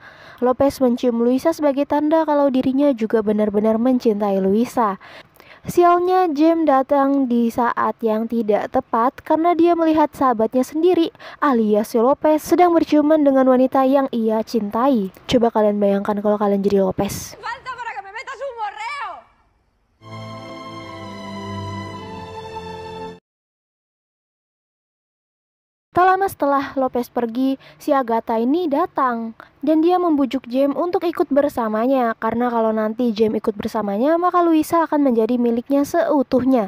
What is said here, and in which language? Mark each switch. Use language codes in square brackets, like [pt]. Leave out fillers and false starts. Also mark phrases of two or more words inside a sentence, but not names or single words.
[id] Lopez mencium Luisa sebagai tanda kalau dirinya juga benar-benar mencintai Luisa. Sialnya James datang di saat yang tidak tepat karena dia melihat sahabatnya sendiri alias si Lopez sedang berciuman dengan wanita yang ia cintai. Coba kalian bayangkan kalau kalian jadi Lopez. [es] ¡Falta para que me metas un morreo! [id] Tak lama setelah Lopez pergi, si Agatha ini datang dan dia membujuk James untuk ikut bersamanya karena kalau nanti James ikut bersamanya maka Luisa akan menjadi miliknya seutuhnya.